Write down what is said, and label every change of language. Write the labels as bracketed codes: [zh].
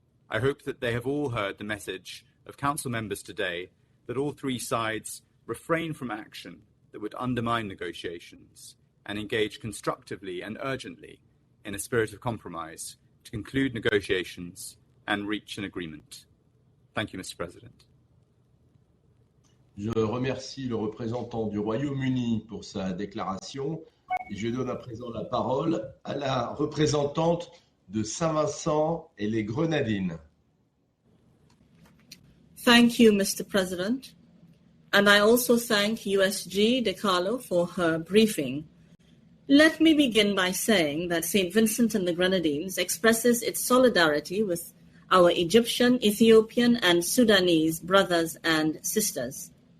[en] I hope that they have all heard the message of Council members today that all three sides refrain from action that would undermine negotiations and engage constructively and urgently in a spirit of compromise to conclude negotiations and reach an agreement. Thank you, Mr. President. [fr] Je remercie le représentant du Royaume-Uni pour sa déclaration et je donne à présent la parole à la représentante de Saint-Vincent et les Grenadines. [en] Thank you, Mr. President. And I also thank USG DiCarlo for her briefing. Let me begin by saying that St. Vincent and the Grenadines expresses its solidarity with our Egyptian, Ethiopian, and Sudanese brothers and sisters.